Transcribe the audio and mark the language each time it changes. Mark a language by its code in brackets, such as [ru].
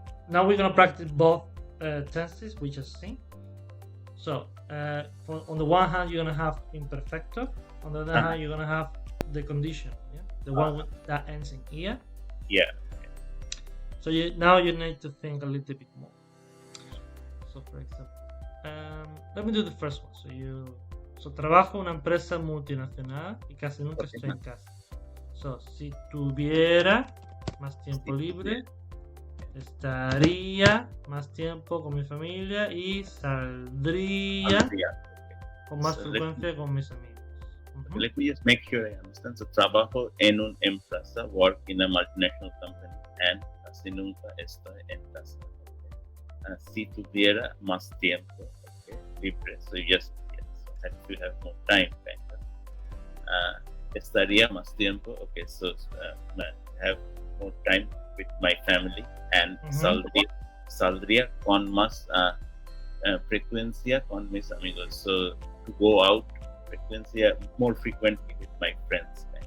[en] Now we're gonna practice both tenses we just seen. So, on the one hand, you're gonna have imperfecto. On the other hand, you're gonna have the condition. Yeah, the one that ends in "ia." Yeah. So now you need to think a little bit more. So, for example, let me do the first one. [es] So trabajo en una empresa multinacional y casi nunca estoy en casa. So, si tuviera más tiempo libre, estaría más tiempo con mi familia y saldría con más frecuencia con mis amigos. [en] Let me just make sure I understand. [es] So, trabajo en una empresa, [en] work in a multinational company, and [es] casi nunca estoy en casa. Si tuviera más tiempo libre, [en] so just have to have more time, kind of. [es] Estaría más tiempo, [en] okay, so have more time with my family, and [es] saldría con más frecuencia con mis amigos. [en] So to go out frecuencia more frequently with my friends.